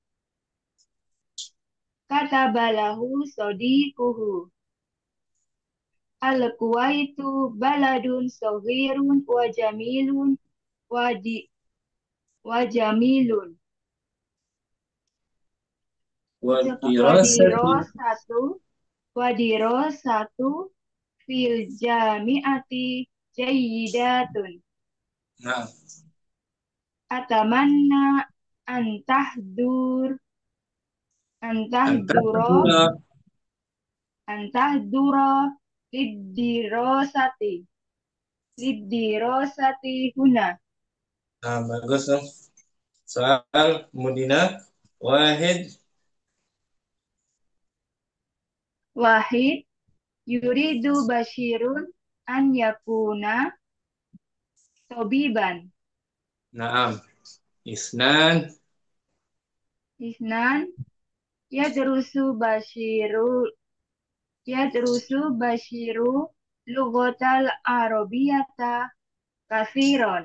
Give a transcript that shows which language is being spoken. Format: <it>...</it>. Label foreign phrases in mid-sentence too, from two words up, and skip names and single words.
<ar>كتب له صديقه. الكويت بلد صغير وجميل وجميل. Wadirasati. ودراستي في الجامعة جيدة.</ar> <id>Nah,</id> <ar>أتمنى أن تحضر أن تحضر antahdura. أن تحضر للدراسة للدراسة هنا.</ar> <id>Nah, bagus dong. Soal Mudina.</id> <ar>Wahid. واحد يريد بشير أن يكون طبيبا. نعم. اثنان. اثنان يدرس بشير اللغة العربية كثيرا.</ar>